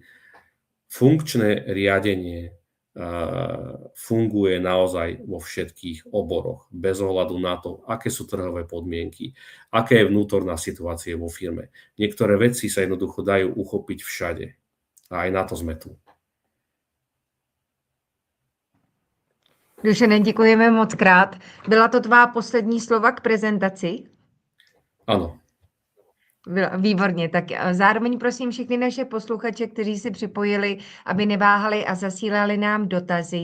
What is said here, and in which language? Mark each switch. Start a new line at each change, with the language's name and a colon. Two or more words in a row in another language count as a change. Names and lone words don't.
Slovak: Funkčné riadenie funguje naozaj vo všetkých oboroch, bez ohľadu na to, aké sú trhové podmienky, aká je vnútorná situácia vo firme. Niektoré veci sa jednoducho dajú uchopiť všade. A aj na to sme tu.
Czech: Dušane, děkujeme moc krát. Byla to tvá poslední slova k prezentaci?
Slovak: Áno.
Czech: Výborně, tak zároveň prosím všechny naše posluchače, kteří si připojili, aby neváhali a zasílali nám dotazy.